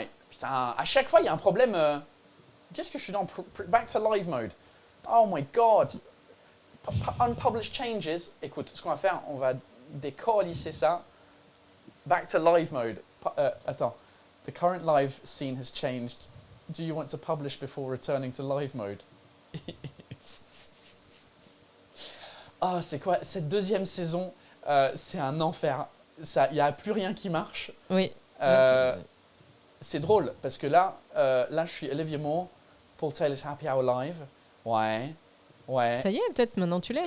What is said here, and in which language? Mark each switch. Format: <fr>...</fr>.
<fr>Putain, à chaque fois, il y a un problème. Qu'est-ce que je suis dans?</fr> <en>Back to live mode. Oh my god. Unpublished changes.</en> <fr>Écoute, ce qu'on va faire, on va décoalisser ça.</fr> <en>Back to live mode. Attends. The current live scene has changed. Do you want to publish before returning to live mode?</en> <fr>Ah, c'est quoi? Cette deuxième saison, c'est un enfer. Il n'y a plus rien qui marche. Oui. C'est drôle parce que là, je suis Olivia Moore, Paul Taylor's Happy Hour Live. Ouais. Ça y est, peut-être maintenant tu l'es.</fr>